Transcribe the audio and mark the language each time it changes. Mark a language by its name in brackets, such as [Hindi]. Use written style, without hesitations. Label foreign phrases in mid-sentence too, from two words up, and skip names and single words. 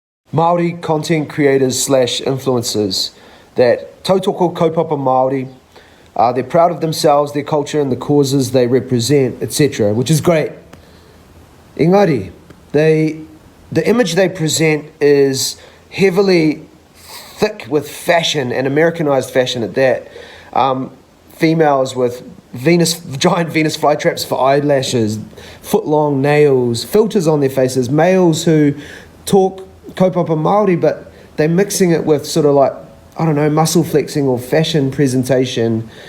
[English] Māori content creators / influencers that [Māori] tautoko kaupapa Māori. [English] They're proud of themselves, their culture and the causes they represent, etc., which is great. Engari, the image they present is heavily thick with fashion and Americanized fashion at that. Females with giant Venus flytraps for eyelashes, foot-long nails, filters on their faces, males who talk [Māori] kaupapa Māori, [English] but they're mixing it with sort of like, I don't know, muscle flexing or fashion presentation.